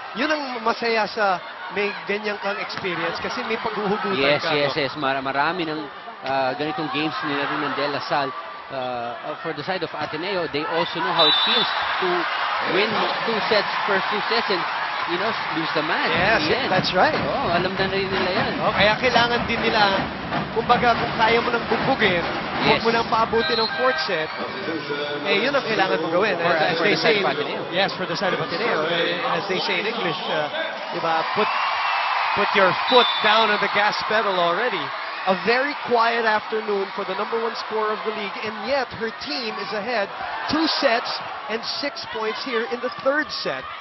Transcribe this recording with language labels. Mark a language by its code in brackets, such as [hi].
[tl] Yun ang masaya sa may ganyang kang experience kasi may paghuhugutan ka. Yes. Marami ng ganitong games nila rin ng De La Salle. [en] For the side of Ateneo, they also know how it feels to win 2 sets and lose the match. Yes, that's right. [tl] Alam na rin nila yan. Kaya kailangan din nila, kumbaga kung kaya mo nang bugbugin, huwag mo nang paabuti ng 4th set, yun ang kailangan mo gawin. [en] As they say, yes, for the side of Ateneo. As they say in English, diba, put your foot down on the gas pedal already. A very quiet afternoon for the #1 scorer of the league, and yet her team is ahead 2 sets and 6 points here in the 3rd set.